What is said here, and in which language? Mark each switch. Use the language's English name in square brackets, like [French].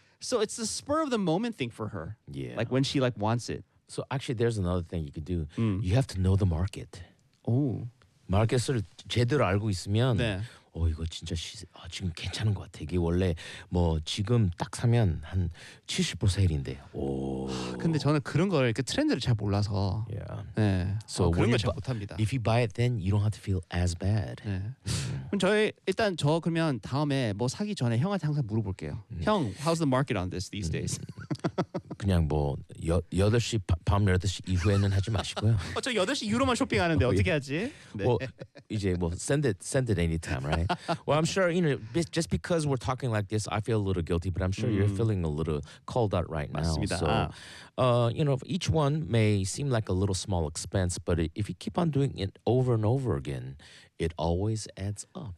[English] So it's the spur of the moment thing for her. Yeah. Like when she like wants it. So actually, there's another thing you can do. Mm. You have to know the market. Oh. [Korean] 마켓을 제대로 알고 있으면, 네. 어, 이거 진짜 아, 지금 괜찮은 것 같아. 이게 원래 뭐 지금 딱 사면 한 70% 세일인데. 오. 근데 저는 그런 걸 이렇게 트렌드를 잘 몰라서. [English] Yeah. [Korean] 네. So 어, 그런 걸 잘 못합니다. [English] If you buy it, then you don't have to feel as bad. [Korean] 네. 그럼 저희 일단 저 그러면 다음에 뭐 사기 전에 형한테 항상 물어볼게요. [English] 형, how's the market on this these days? [Korean] 그냥 뭐 8시 밤 8시 이후에는 하지 마시고요. 어, 저 8시 이후로만 쇼핑하는데 어떻게 하지? 뭐 네. 이제 뭐 [English] send it anytime, right? Well, I'm sure you know just because we're talking like this, I feel a little guilty, but I'm sure you're feeling a little called out right now. [Korean] 맞습니다. [English] So, you know, each one may seem like a little small expense, but if you keep on doing it over and over again, it always adds up.